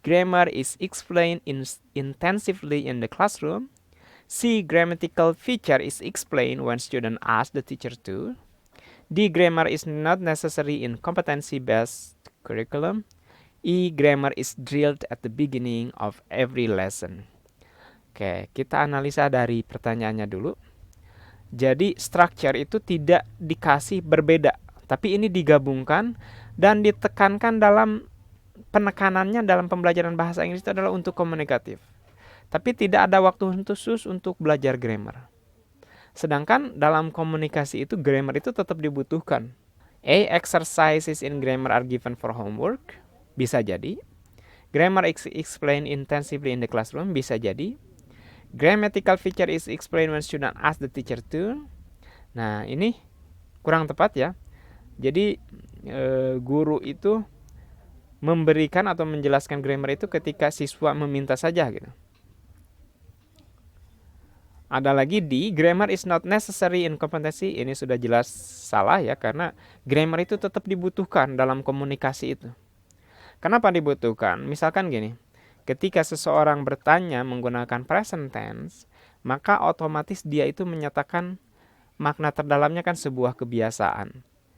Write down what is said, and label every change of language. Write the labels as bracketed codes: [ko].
[en] Grammar is explained intensively in the classroom. C. Grammatical feature is explained when students ask the teacher to. D. Grammar is not necessary in competency-based curriculum. E. Grammar is drilled at the beginning of every lesson. [id] Oke, kita analisa dari pertanyaannya dulu. Jadi structure itu tidak dikasih berbeda, tapi ini digabungkan dan ditekankan dalam penekanannya dalam pembelajaran bahasa Inggris itu adalah untuk komunikatif. Tapi tidak ada waktu khusus untuk belajar grammar. Sedangkan dalam komunikasi itu grammar itu tetap dibutuhkan. [en] A. Exercises in grammar are given for homework. [id] Bisa jadi. [en] Grammar is explained intensively in the classroom. [id] Bisa jadi. [en] Grammatical feature is explained when student ask the teacher to. [id] Nah, ini kurang tepat ya. Jadi guru itu memberikan atau menjelaskan grammar itu ketika siswa meminta saja gitu. Ada lagi di [en] grammar is not necessary in competency. [id] Ini sudah jelas salah ya, karena grammar itu tetap dibutuhkan dalam komunikasi itu. Kenapa dibutuhkan? Misalkan gini, ketika seseorang bertanya menggunakan present tense, maka otomatis dia itu menyatakan makna terdalamnya kan sebuah kebiasaan.